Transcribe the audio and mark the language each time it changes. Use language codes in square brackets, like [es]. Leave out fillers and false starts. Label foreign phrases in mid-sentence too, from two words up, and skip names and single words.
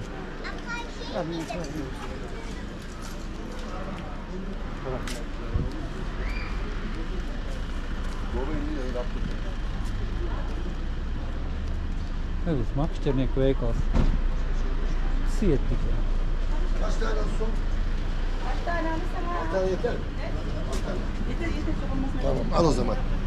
[lv] Labi, mēs varam. Uz makšķernieku veikals. Siet tikai. [tr] Kaç tane olsun? Kaç tane alırsan? 6 tane yeter mi? Yeter. Tamam, al o zaman.